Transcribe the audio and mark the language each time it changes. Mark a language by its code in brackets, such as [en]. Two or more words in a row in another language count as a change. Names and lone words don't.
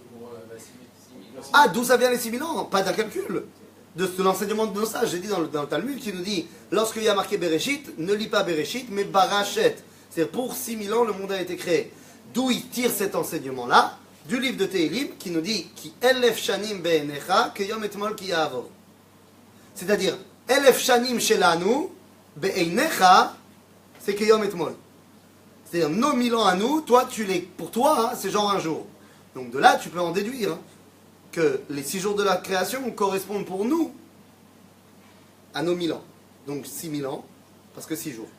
[fr] Pour 6 000. Ah, d'où ça vient les 6000 ans? Pas d'un calcul. De l'enseignement de nos sages. J'ai dit dans le Talmud qui nous dit, lorsqu'il y a marqué Bereshit, ne lis pas Bereshit, mais Barachet. C'est-à-dire pour 6000 ans, le monde a été créé. D'où il tire cet enseignement-là? Du livre de Tehilim qui nous dit [he] כי אלף שנים בעיניך כיום אתמול כי יעבור. [fr] C'est-à-dire, [he] אלף שנים שלנו בעיניך, [fr] c'est que [he] יום אתמול. [fr] C'est-à-dire, nos 1000 ans à nous, toi, pour toi, hein, c'est genre un jour. Donc de là, tu peux en déduire hein, que les 6 jours de la création correspondent pour nous à nos 1000 ans. Donc 6000 ans, parce que 6 jours.